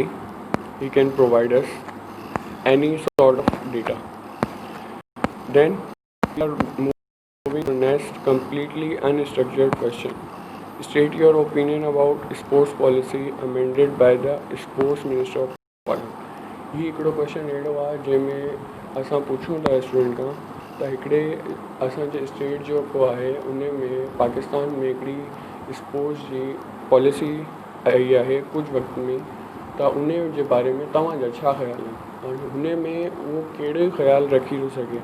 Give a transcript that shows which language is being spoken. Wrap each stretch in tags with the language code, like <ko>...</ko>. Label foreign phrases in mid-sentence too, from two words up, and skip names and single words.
<en>He can provide us any sort of data. Then we are moving to next completely unstructured question. State your opinion about sports policy amended by the Sports Minister of Parliament.</en> <sd>ही हिकिड़ो क्वेश्चन अहिड़ो आहे जंहिंमें असां पुछूं था स्टूडेंट खां त हिकिड़े असांजे स्टेट जेको आहे उन में पाकिस्तान में हिकिड़ी स्पोर्ट्स जी पॉलिसी आई आहे कुझु वक़्त में, त उन जे बारे में तव्हांजा छा ख़्याल आहिनि ऐं हुन में उहो कहिड़ो ख़्यालु रखी थो सघे।</sd>